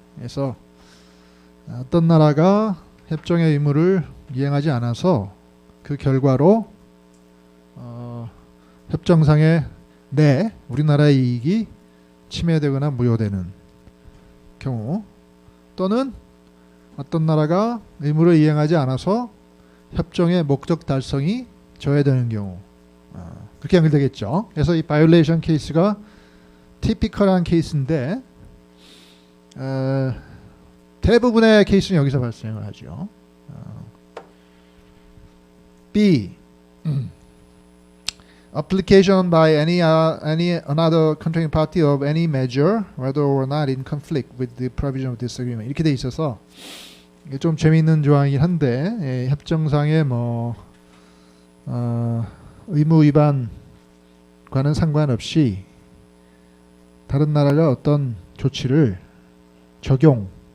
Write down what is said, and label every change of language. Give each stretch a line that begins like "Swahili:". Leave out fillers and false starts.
Korean: 그래서 어떤 나라가 협정의 의무를 이행하지 않아서 그 결과로 협정상의 내 우리나라의 이익이 침해되거나 무효되는 경우, 또는 어떤 나라가 의무를 이행하지 않아서 협정의 목적 달성이 저해되는 경우, 그렇게 연결되겠죠. 그래서 이 바이올레이션 케이스가 티피컬한 케이스인데 대부분의 케이스는 여기서 발생을 하죠.
English: B. Application by any another contracting party of any measure, whether or not in conflict with the provision of this agreement.
Korean: 이렇게 돼 있어서 이게 좀 재미있는 조항이긴 한데 협정상의 뭐 의무 위반과는 상관없이 다른 나라가 어떤 조치를 적용한